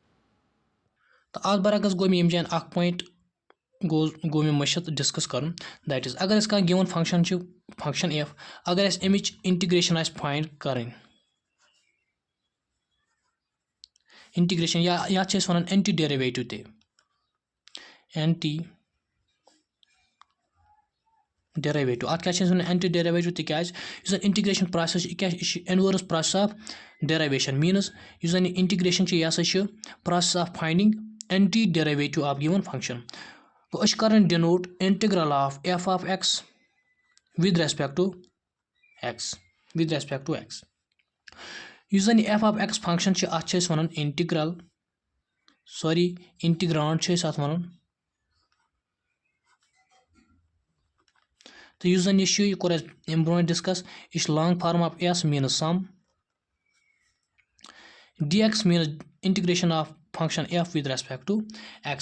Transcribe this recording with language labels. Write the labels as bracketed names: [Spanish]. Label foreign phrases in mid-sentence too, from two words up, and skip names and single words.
[Kashmiri] تہٕ اَتھ برعکس گوٚو مےٚ ییٚمہِ جایَن اَکھ پویِنٛٹ گوٚو مےٚ مٔشِتھ ڈِسکَس کَرُن [English] that is [Kashmiri] اگر أسۍ کانٛہہ [English] given function [Kashmiri] چھِ فنٛگشَن ایف اگر اَسہِ اَمِچ اِنٹِگریشَن آسہِ فاینڈ کَرٕنۍ اِنٹِگریشَن یا یَتھ چھِ أسۍ وَنان اینٹی ڈیرِویٹِو تہِ اینٹی ڈیرِویٹِو. اَتھ کیٛاہ چھِ أسۍ وَنان اینٹی ڈیرِویٹِو تِکیٛازِ یُس زَن [English] integration process [Kashmiri] چھِ یہِ کیٛاہ یہِ چھِ [English] inverse process of derivation [Kashmiri] میٖنٕز یُس زَن یہِ اِنٹِگریشَن چھِ یہِ ہسا چھِ [English] process of finding anti derivative of given function. [Kashmiri] گوٚو أسۍ چھِ کَران [English] denote integral of f of x with respect to x. [Kashmiri] یُس زَن یہِ [English] f of x function [Kashmiri] چھِ اَتھ چھِ أسۍ وَنان اِنٹِگرٛانٛٹ چھِ أسۍ اَتھ وَنان. تہٕ یُس زَن یہِ چھُ یہِ کوٚر اَسہِ اَمہِ برونٛٹھ ڈِسکَس یہِ چھِ [English] long form of S [Kashmiri] میٖنٕز [English] sum d x [Kashmiri] میٖنٕز [English] integration of function f with respect to x.